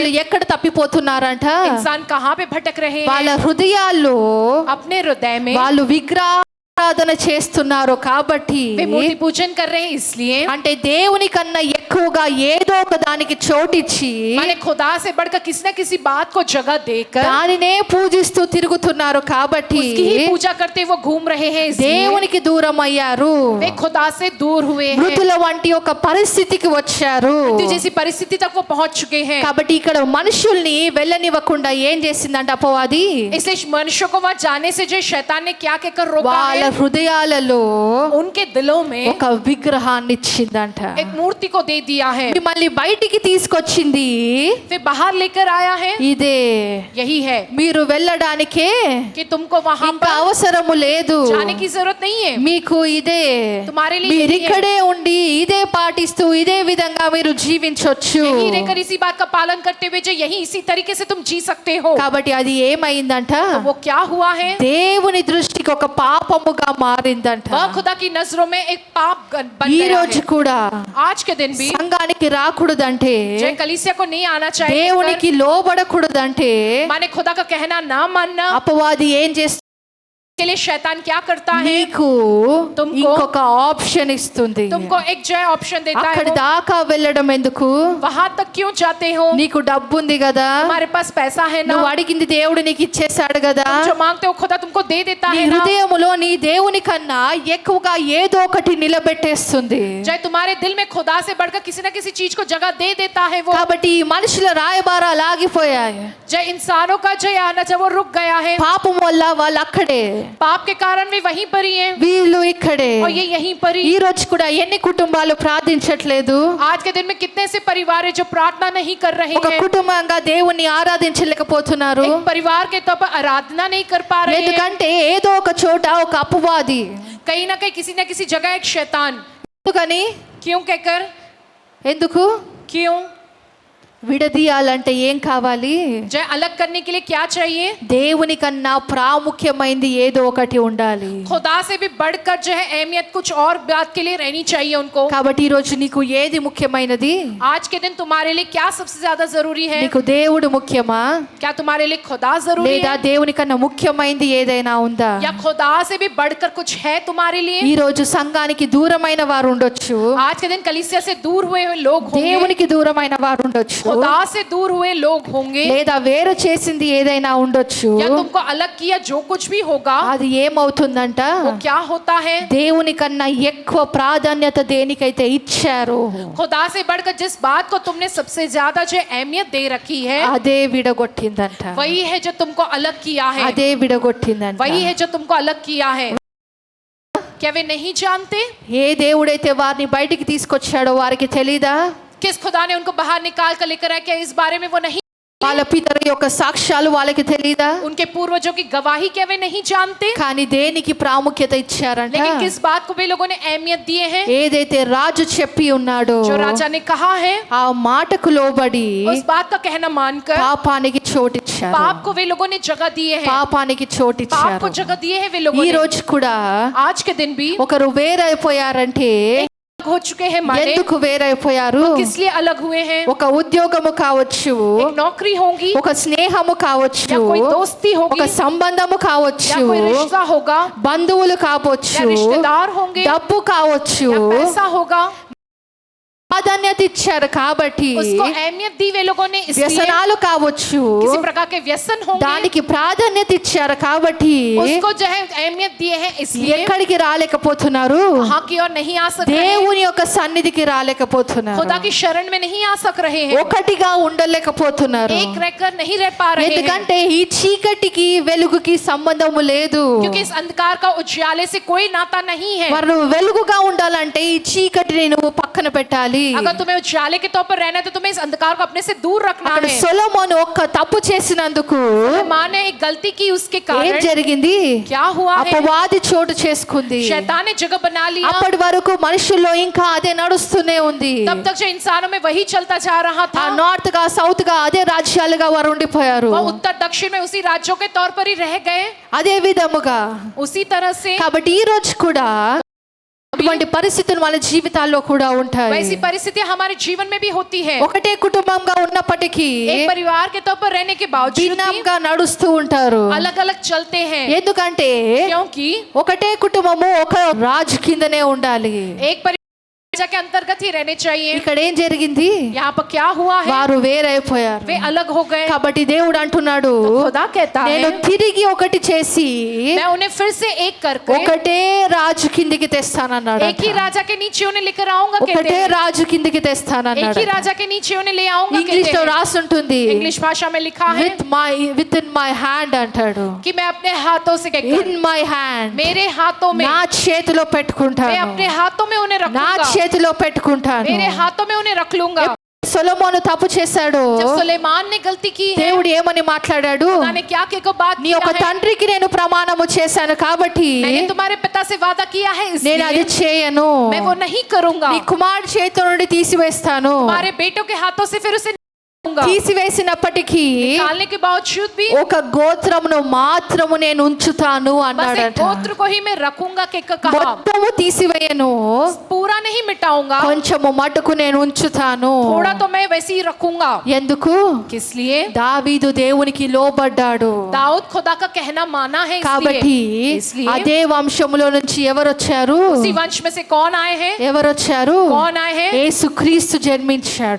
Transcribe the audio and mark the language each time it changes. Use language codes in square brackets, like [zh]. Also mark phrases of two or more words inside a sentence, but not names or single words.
[te] మనుషులు ఎక్కడ తప్పిపోతున్నారంట, [hi] इंसान कहाँ पे भटक रहे [te] వాళ్ళ [hi] हैं? [te] హృదయాల్లో [hi] अपने हृदय में [te] వాళ్ళు విగ్రహారాధన చేస్తున్నారు కాబట్టి, [hi] वे मूर्ति पूजन कर रहे हैं. इसलिए [te] అంటే దేవుని కన్నా ఎక్కువగా ఏదో ఒక దానికి చోటిచ్చి [hi] माने खुदा से बढ़कर किसी न किसी बात को जगह देकर [te] దానినే పూజిస్తూ తిరుగుతున్నారు కాబట్టి [hi] उसकी ही पूजा करते वो घूम रहे हैं. इसलिए [te] దేవునికి దూరం అయ్యారు, [hi] वे खुदा से दूर हुए हैं. [te] మృతుల వంటి ఒక పరిస్థితికి వచ్చారు. [hi] मृत्यु जैसी परिस्थिति तक वो पहुंच चुके हैं. [te] కాబట్టి ఇక్కడ మనుషుల్ని వెళ్ళనివ్వకుండా ఏం చేసిందంట అపవాది, [hi] इसलिए मनुष्यों को वहां जाने से जो शैतान ने क्या कहकर रोका [te] వాళ్ళ [hi] है, [te] హృదయాలలో [hi] उनके दिलों में [te] ఒక విగ్రహాన్ని ఇచ్చిందంట. [hi] एक मूर्ति को दे दिया है. [te] మిమ్మల్ని బయటికి తీసుకొచ్చింది [hi] फिर बाहर लेकर आया है. [te] ఇదే, [hi] यही है [te] మీరు వెళ్ళడానికే [hi] कि तुमको वहां [te] ఇంకా [hi] पर [te] అవసరము లేదు, [hi] जाने की जरूरत नहीं है. [te] మీకు ఇదే, [hi] तुम्हारे लिए [te] మీరు [hi] यही है. [te] ఇక్కడే ఉండి ఇదే పాటిస్తూ ఇదే విధంగా మీరు జీవించొచ్చు. [hi] यही रहकर इसी बात का पालन करते हुए जो यही इसी तरीके से तुम जी सकते हो. [te] కాబట్టి అది ఏమైందంట, [hi] तो वो क्या हुआ है? [te] దేవుని దృష్టికి ఒక పాపముగా మారిందంట. [hi] वह खुदा की नजरों में एक पाप बन [te] ఈ [hi] गया [te] రోజు [hi] है. [te] కూడా [hi] आज के दिन भी [te] సంఘానికి రాకూడదంటే, [hi] जो कलीसिया को नहीं आना चाहिए, [te] దేవునికి లోబడకూడదంటే [hi] माने खुदा का कहना ना मानना [te] అపవాది ఏం చేస్తుంది, [hi] के लिए शैतान क्या करता है? [te] నీకు [hi] तुमको- [te] ఇంకొక ఆప్షన్ ఇస్తుంది. [hi] तुमको एक जो है ऑप्शन देता है. [te] అక్కడి దాకా వెళ్ళడం ఎందుకు, [hi] वहां तक क्यों जाते हो? [te] నీకు డబ్బు ఉంది కదా, [hi] तुम्हारे पास पैसा है ना, [te] నువ్వు అడిగింది దేవుడు నీకు ఇచ్చేసాడు కదా, [hi] जो मांगते हो खुदा तुमको दे देता [te] నీ [hi] है ना. [te] హృదయములో నీ దేవుని కన్నా ఎక్కువగా ఏదో ఒకటి నిలబెట్టేస్తుంది. [hi] जो तुम्हारे दिल में खुदा से बढ़कर किसी न किसी चीज को जगह दे देता है वो. [te] కాబట్టి ఈ మనుషుల రాయబారాలు ఆగిపోయాయి. [hi] जो इंसानों का जो आना जब वो रुक गया है, [te] పాపం వల్ల వాళ్ళు అక్కడే, [hi] पाप के कारण वे वहीं पर ही हैं [te] వీళ్ళు ఇక్కడే. [hi] और ये यहीं पर [te] ఈ [hi] ही. [te] రోజు కూడా ఎన్ని కుటుంబాలు ప్రార్థించట్లేదు, [hi] आज के दिन में कितने से परिवार है जो प्रार्थना नहीं कर रहे [te] ఒక [hi] हैं, [te] కుటుంబంగా దేవుణ్ణి ఆరాధించలేకపోతున్నారు. [hi] एक परिवार के तौर पर आराधना नहीं कर पा रहे हैं. [te] ఎందుకంటే ఏదో ఒక చోట ఒక అపవాది, [hi] कहीं ना कहीं किसी न किसी जगह एक शैतान. [te] ఎందుకని, [hi] क्यों कहकर? [te] ఎందుకు [hi] क्यों? [te] విడదీయాలంటే ఏం కావాలి, [hi] जो अलग करने के लिए क्या चाहिए? [te] దేవుని కన్నా ప్రాముఖ్యమైనది ఏదో ఒకటి ఉండాలి. [hi] खुदा से भी बढ़कर जो है अहमियत कुछ और बात के लिए रहनी चाहिए उनको. [te] కాబట్టి ఈ రోజు నీకు ఏది ముఖ్యమైనది, [hi] आज के दिन तुम्हारे लिए क्या सबसे ज्यादा जरूरी है? [te] నీకు దేవుడు ముఖ్యమా, [hi] क्या तुम्हारे लिए खुदा जरूरी [te] లేదా [hi] है, [te] దేవుని కన్నా ముఖ్యమైనది ఏదైనా ఉందా? [hi] या खुदा से भी बढ़कर कुछ है तुम्हारे लिए? [te] ఈ రోజు సంఘానికి దూరమైన వారు ఉండొచ్చు, [hi] आज के दिन कलीसिया से दूर हुए हुए लोग होंगे, [te] దేవునికి దూరమైన వారు ఉండొచ్చు, [hi] खुदा से दूर हुए लोग होंगे [te] లేదా వేరు చేసింది ఏదైనా ఉండొచ్చు. [hi] या तुमको अलग किया जो कुछ भी होगा [te] అది ఏమవుతుందంట, [hi] वो क्या होता है [te] దేవుని కన్నా ఎక్కువ ప్రాధాన్యత దేనికైతే ఇచ్చారో [hi] खुदा से बढ़कर जिस बात को तुमने सबसे ज्यादा जो अहमियत दे रखी है [te] అదే విడగొట్టిందంట. [hi] वही है जो तुमको अलग किया है [te] అదే విడగొట్టిందంట. [hi] वही है जो तुमको अलग किया है क्या वे नहीं जानते [te] ఏ దేవుడైతే వారిని బయటికి తీసుకొచ్చాడో వారికి తెలీదా? [hi] किस खुदा ने उनको बाहर निकाल कर लेकर आया क्या इस बारे में वो नहीं [te] వాళ్ళ పితరుల యొక్క సాక్ష్యాలు వాళ్ళకి తెలీదా? [hi] उनके पूर्वजों की गवाही क्या वे नहीं जानते [te] కానీ దేనికి ప్రాముఖ్యత ఇచ్చారంట? [hi] लेकिन किस बात को वे लोगों ने अहमियत दिए हैं [te] ఏదైతే రాజు చెప్పి ఉన్నాడో [hi] जो राजा ने कहा है [te] ఆ మాటకు లోబడి [hi] उस बात का कहना मानकर [te] పాపానికి చోటిచ్చారు. [hi] पाप को वे लोगों ने जगह दिए हैं [te] పాపానికి [hi] पाप [te] చోటిచ్చారు. [hi] को जगह दिए हैं वे लोगों [te] ఈ [hi] ने [te] రోజు కూడా [hi] आज के दिन भी [te] ఒకరు వేరైపోయారంటే [hi] हो चुके हैं माने [te] ఎందుకు వేరైపోయారు? [hi] किस लिए अलग हुए हैं [te] ఒక ఉద్యోగము కావచ్చు, [hi] एक नौकरी होगी [te] ఒక స్నేహము కావచ్చు, [hi] या कोई दोस्ती [te] ఒక [hi] होगी [te] సంబంధము [hi] या [te] కావచ్చు, [hi] कोई रिश्ता होगा [te] బంధువులు [hi] या [te] కావచ్చు, [hi] रिश्तेदार होंगे [te] డబ్బు కావచ్చు, [hi] या पैसा होगा [te] ప్రాధాన్యత ఇచ్చారు కాబట్టి [hi] उसको अहमियत दी वे लोगों ने इसलिए [te] వ్యసనాలు కావచ్చు, [hi] किसी प्रकार के व्यसन होंगे [te] దానికి ప్రాధాన్యత ఇచ్చారు కాబట్టి [hi] उसको जो है अहमियत दिए हैं इसलिए [te] ఎక్కడికి రాలేకపోతున్నారు? [hi] वहां की ओर नहीं आ सक रहे हैं [te] దేవుని యొక్క సన్నిధికి రాలేకపోతున్నారు. [hi] खुदा की शरण में नहीं आ सक रहे हैं [te] ఒకటిగా ఉండలేకపోతున్నారు. [hi] एक रहकर नहीं रह पा रहे हैं [te] ఎందుకంటే ఈ చీకటికి వెలుగుకి సంబంధము లేదు. [hi] क्योंकि इस अंधकार का उजाले से कोई नाता नहीं है [te] మరి నువ్వు వెలుగుగా ఉండాలంటే ఈ చీకటిని నువ్వు పక్కన పెట్టాలి. [hi] अगर तुम्हें उजाले के तौर पर रहना है तो तुम्हें इस अंधकार को अपने से दूर रखना [te] అక్కడ [hi] है [te] సొలొమోను ఒక్క తప్పు చేసినందుకు [hi] माँ ने एक गलती की उसके [te] ఏం [hi] कारण [te] జరిగింది? [hi] क्या हुआ है [te] అపవాది చోటు చేసుకుంది. [hi] शैतान ने जगह बना लिया [te] అప్పటి వరకు మనుషుల్లో ఇంకా అదే నడుస్తూనే ఉంది. [hi] तब तक जो इंसानों में वही चलता जा रहा [te] ఆ [hi] था [te] నార్త్ గా సౌత్ గా అదే రాజ్యాలుగా వారు ఉండిపోయారు. [hi] वो उत्तर दक्षिण में उसी राज्यों के तौर पर ही रह गए [te] అదే విధముగా [hi] उसी तरह से [te] కాబట్టి ఈ రోజు కూడా అటువంటి పరిస్థితులు మన జీవితాల్లో కూడా ఉంటాయి. [hi] वैसी परिस्थितियां हमारे जीवन में भी होती है [te] ఒకటే కుటుంబంగా ఉన్నప్పటికీ [hi] एक परिवार के तौर पर रहने के बावजूद भी [te] భిన్నంగా నడుస్తూ ఉంటారు. [hi] अलग अलग चलते हैं [te] ఎందుకంటే [hi] क्योंकि [te] ఒకటే కుటుంబము ఒక రాజు కిందనే ఉండాలి. [hi] एक परिवार के अंतर्गत ही रहने चाहिए [te] ఇక్కడ ఏం జరిగింది? [hi] यहाँ पर क्या हुआ है [te] వారు వేరైపోయారు. [hi] वे अलग हो गए [te] కాబట్టి దేవుడు అంటున్నాడు, [hi] खुदा कहता [te] నేను [hi] है [te] తిరిగి ఒకటి చేసి [hi] मैं उन्हें फिर से एक करके [te] ఒకటే రాజు కిందికి తెస్తానన్నాడు. [hi] एक ही राजा के नीचे उन्हें लेकर आऊंगा कहते [te] ఒకటే [hi] हैं [te] రాజు కిందికి [hi] एक [te] తెస్తానన్నాడు. [hi] ही राजा के नीचे उन्हें ले आऊंगा [te] ఇంగ్లీష్ [hi] कहते [te] లో [hi] हैं [te] రాసుంటుంది [hi] इंग्लिश भाषा में लिखा है [en] with in my hand [te] అంటాడు. [hi] कि मैं अपने हाथों से कहकर [en] in my hand [hi] मेरे हाथों में [te] నా చేతిలో [hi] मैं [te] పెట్టుకుంటాను, [hi] अपने हाथों में उन्हें [te] నా [hi] रखूंगा [te] చేతిలో పెట్టుకుంటాను. [hi] मेरे हाथों में उन्हें रख लूंगा [te] సొలొమోను తప్పు చేశాడు. [hi] जब सुलेमान ने गलती की है [te] దేవుడు ఏమని మాట్లాడాడు? [hi] खुदा ने क्या को बात [te] నీ [hi] किया [te] యొక్క [hi] है [te] తండ్రికి నేను ప్రమాణము చేశాను కాబట్టి [hi] मैंने तुम्हारे पिता से वादा किया है [te] నేను అది [hi] इसलिए [te] చేయను. [hi] मैं वो नहीं करूंगा [te] నీ కుమారుడి చేతి నుండి తీసివేస్తాను. [hi] तुम्हारे बेटों के हाथों से फिर उसे निकालूंगा। [te] తీసివేసినప్పటికీ [hi] निकालने के बावजूद भी [te] ఒక గోత్రమును మాత్రము నేను ఉంచుతాను [hi] बस एक [te] అన్నాడట. [hi] गोत्र को ही मैं रखूंगा के कहा [te] మొత్తము తీసివేయను, [hi] पूरा नहीं मिटाऊंगा [te] కొంచెము మటుకు నేను ఉంచుతాను. [hi] थोड़ा तो मैं वैसे ही रखूंगा [te] ఎందుకు? [hi] किस लिए [te] దావీదు దేవునికి లోబడ్డాడు [hi] दाऊद खुदा का कहना माना है [te] కాబట్టి [hi] इसलिए [te] అదే వంశములో నుంచి ఎవరు వచ్చారు? [hi] उसी वंश में से कौन आए हैं [te] ఎవరు వచ్చారు? [hi] कौन आए हैं [te] యేసుక్రీస్తు జన్మించాడు.